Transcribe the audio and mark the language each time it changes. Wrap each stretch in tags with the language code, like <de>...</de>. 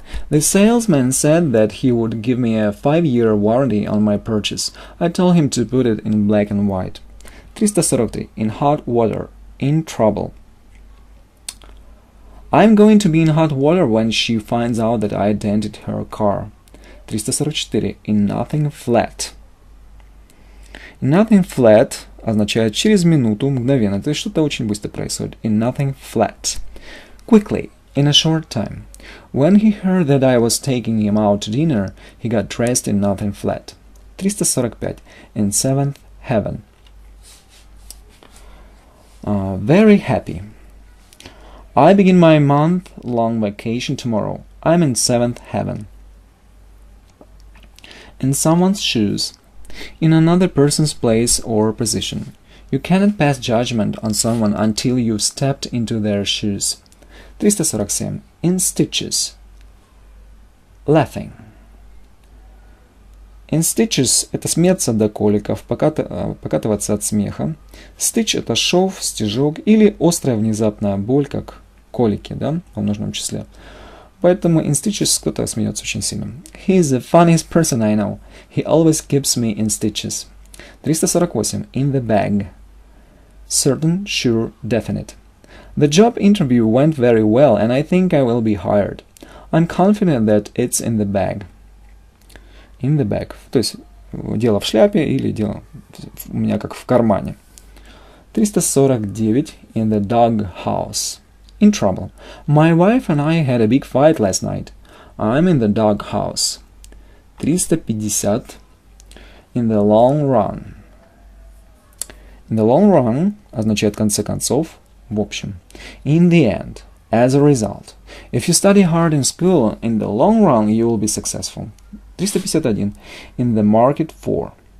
<en>The salesman said that he would give me a 5-year warranty on my purchase. I told him to put it in black and white. 343. In hot water. In trouble. I'm going to be in hot water when she finds out that I dented her car. 344. In nothing flat. In nothing flat</en> <ru>означает через минуту, мгновенно, то есть что-то очень быстро происходит.</ru> <en>In nothing flat. Quickly. In a short time. When he heard that I was taking him out to dinner, he got dressed in nothing flat. 345. In seventh heaven. Very happy. I begin my month-long vacation tomorrow. I'm in seventh heaven. In someone's shoes. In another person's place or position. You cannot pass judgment on someone until you've stepped into their shoes. 347. In stitches. Laughing. In stitches</en> <ru>– это смеяться до коликов, покатываться от смеха. Stitch – это шов, стежок или острая внезапная боль, как колики, да, в множественном числе. Поэтому</ru> <en>in stitches</en> <ru>кто-то смеется очень сильно.</ru> <en>He is the funniest person I know. He always keeps me in stitches. 348. In the bag. Certain, sure, definite. The job interview went very well, and I think I will be hired. I'm confident that it's in the bag. In the bag.</en> <ru>То есть дело в шляпе или дело у меня как в кармане.</ru> <en>349. In the dog house. In trouble. My wife and I had a big fight last night. I'm in the dog house. 350. In the long run. In the long run</en> <ru>означает в конце концов, в общем.</ru> <en>In the end. As a result. If you study hard in school, in the long run you will be successful. 351. In the market for.</en>